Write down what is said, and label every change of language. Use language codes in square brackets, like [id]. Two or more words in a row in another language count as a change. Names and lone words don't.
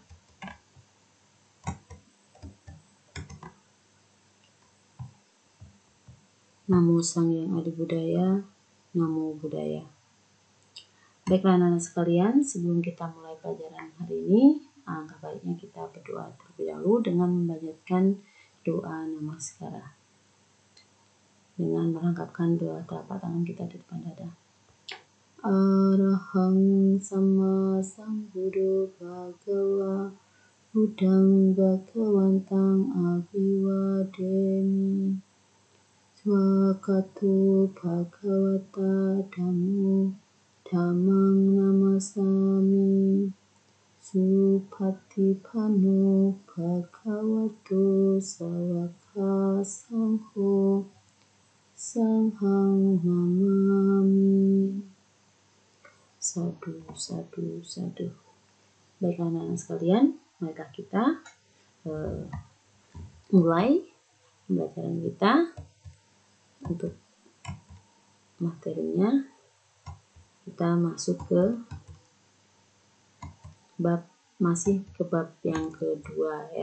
[pi] Namo Sang Hyang Adi Budaya, Namo Buddhaya. [id] Baiklah anak-anak sekalian, sebelum kita mulai pelajaran hari ini, alangkah baiknya kita berdoa terlebih dahulu dengan membacakan doa namaskara. Dengan melengkapkan dua telapak tangan kita di depan dada. [pi] Arahang Sama Sambuddho Bhagava Buddhang Bhagawantang Abhiwademi Swakato Bhagavata Dhammo Dhammang Namasami Supatipanno Bhagavato Sawaka Sangho Sanghang Namami. Sadu, sadu, sadu. [id] Baiklah anak-anak sekalian, marilah kita mulai pembelajaran kita. Untuk materinya kita masuk ke bab yang kedua ya.